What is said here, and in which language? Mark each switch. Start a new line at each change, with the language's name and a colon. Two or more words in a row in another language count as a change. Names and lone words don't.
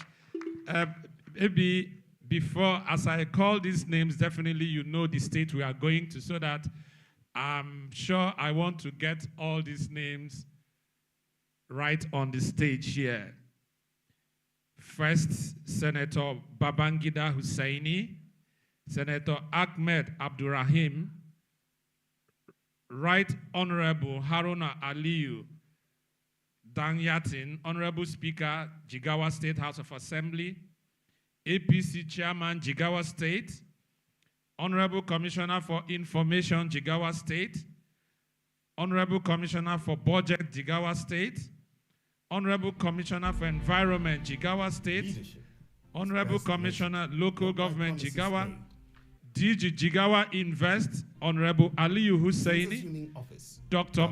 English: Maybe before, as I call these names, definitely you know the state we are going to, so that I'm sure I want to get all these names right on the stage here. First, Senator Babangida Hussaini, Senator Ahmed Abdurrahim, Right Honorable Haruna Aliyu Danyatin, Honorable Speaker, Jigawa State House of Assembly, APC Chairman, Jigawa State, Honorable Commissioner for Information, Jigawa State, Honorable Commissioner for Budget, Jigawa State, Honorable Commissioner for Environment, Jigawa State, Honorable Commissioner, Local Government, Jigawa, DG Jigawa Invest, Honorable Aliyu Hussaini, Dr.